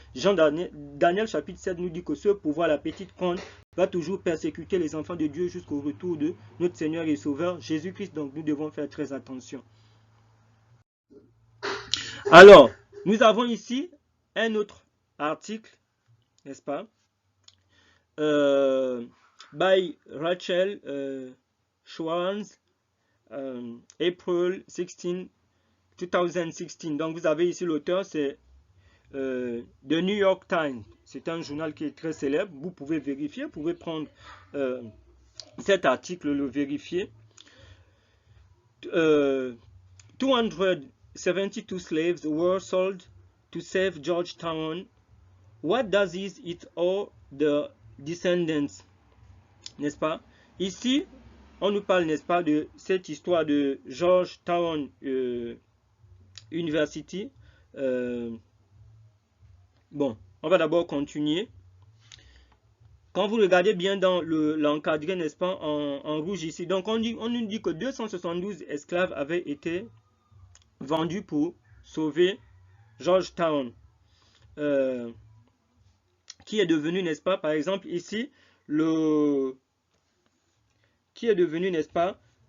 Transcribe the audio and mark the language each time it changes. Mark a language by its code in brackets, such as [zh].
[fr] Daniel chapitre 7 nous dit que ce pouvoir, la petite corne, va toujours persécuter les enfants de Dieu jusqu'au retour de notre Seigneur et Sauveur Jésus-Christ. Donc nous devons faire très attention. Alors, nous avons ici un autre article, n'est-ce pas? [en] By Rachel Schwanz, April 16, 2016. [fr] Donc vous avez ici l'auteur, c'est The New York Times. C'est un journal qui est très célèbre. Vous pouvez vérifier, vous pouvez prendre cet article, le vérifier. [en] 272 slaves were sold to save Georgetown. What does it all the descendants? [fr] N'est-ce pas? Ici, on nous parle, n'est-ce pas, de cette histoire de Georgetown University. Bon, on va d'abord continuer. Quand vous regardez bien dans l'encadré, n'est-ce pas, en rouge ici, donc on nous dit que 272 esclaves avaient été vendus pour sauver Georgetown, qui est devenu, n'est-ce pas, par exemple ici, qui est devenu, n'est-ce pas,